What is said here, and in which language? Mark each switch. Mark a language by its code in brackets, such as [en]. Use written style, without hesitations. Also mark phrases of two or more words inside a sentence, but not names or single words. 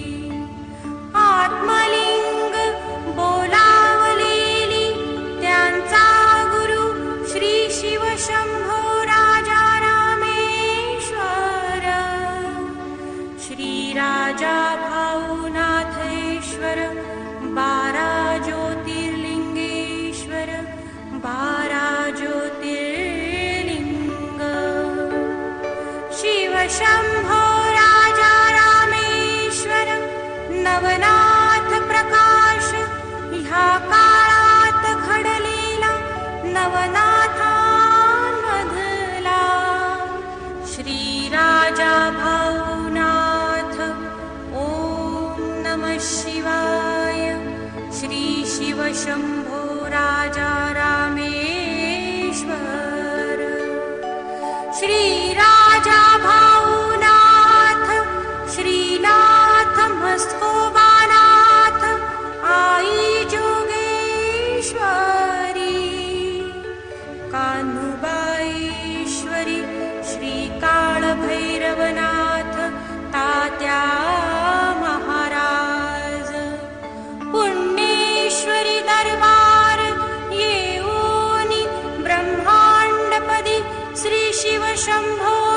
[mr] आत्मलिंग बोलावलेली त्यांचा गुरु श्री शिव शंभो राजा रामेश्वर श्री राजा भावनाथेश्वर 12 ज्योतिर्लिंगेश्वर 12 ज्योतिर्लिंग शिव शंभो राजा रामेश्वर नवनाथ प्रकाश ह्या काळात घडलेला नवनाथांमधला श्री राजा भावनाथ [sa] ओम नमः शिवाय [mr] श्री शिव शंभो राजा रामेश्वर श्री राजा भावनाथ श्रीनाथ मस्कोबानाथ आई जोगेश्वरी कान्हुबाईश्वरी श्री काळ भैरवनाथ तात्या महाराज पुण्येश्वरी दरबार येऊनी ब्रह्मांडपदी श्री शिव शंभो